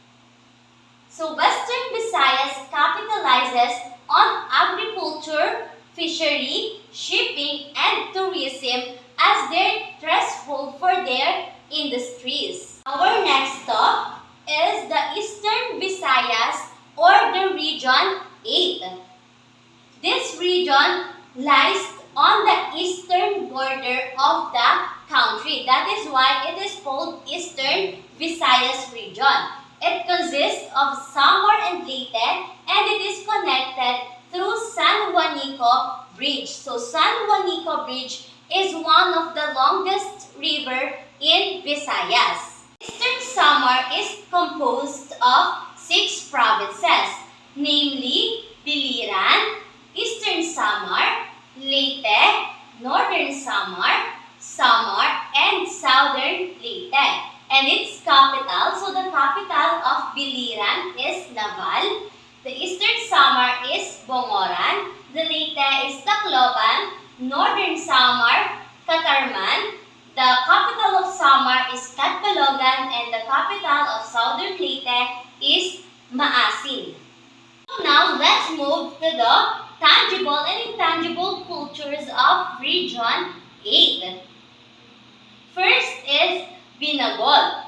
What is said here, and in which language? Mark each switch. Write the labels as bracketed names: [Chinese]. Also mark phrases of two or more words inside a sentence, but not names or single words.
[English] So Western Visayas capitalizes on agriculture, fishery, shipping, and tourism as their threshold for their industries. Our next stop is the Eastern Visayas or the Region 8. This region lies on the eastern border of the country. That is why it is called Eastern Visayas region. It consists of Samar and Leyte, and it is connected through San Juanico Bridge. So San Juanico Bridge is one of the longest river in Visayas. Eastern Samar is composed of 6 provinces, namely Biliran, Eastern Samar, Leyte, Northern Samar, Samar, and Southern Leyte. And its capital, so the capital of Biliran is Naval, the Eastern Samar is Bongoran, the Leyte is Tacloban, Northern Samar, Catarman, the capital of Samar is Catbalogan, and the capital of Southern Leyte is Maasin. So now let's move to the tangible and intangible cultures of Region 8. First is Binagol.